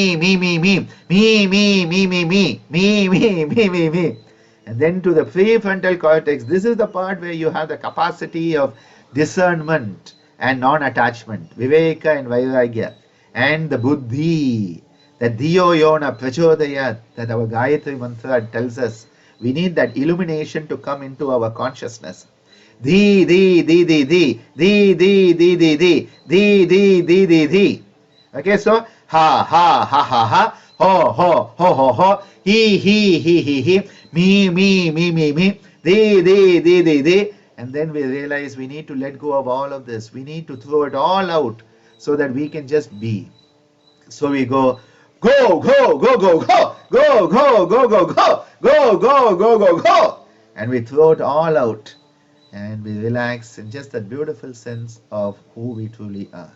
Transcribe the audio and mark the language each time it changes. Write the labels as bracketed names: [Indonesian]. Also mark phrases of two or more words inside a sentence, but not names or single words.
[English] And then to the prefrontal cortex, this is the part where you have the capacity of discernment and non-attachment, viveka and vairagya, and the buddhi, the [Sanskrit] diyo yona prachodayat, [English] that our Gayatri mantra tells us. We need that illumination to come into our consciousness. Di. Okay, so ha, ho, he, me, di. And then we realize we need to let go of all of this. We need to throw it all out so that we can just be. So we go, go, and we throw it all out and we relax in just that beautiful sense of who we truly are.